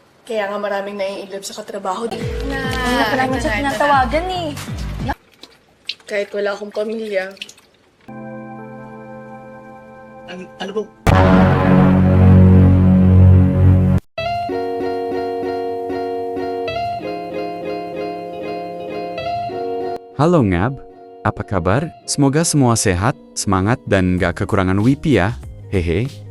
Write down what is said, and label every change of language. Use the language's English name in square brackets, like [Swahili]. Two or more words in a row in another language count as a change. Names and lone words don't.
[Filipino] Kaya nga maraming naiinlove sa katrabaho. Wala pa namin siya tinatawagan eh. Kahit wala akong pamilya. Ano po? [Indonesian] Halo Ngab, apa kabar? Semoga semua sehat, semangat, dan gak kekurangan wipi ya. Hehe.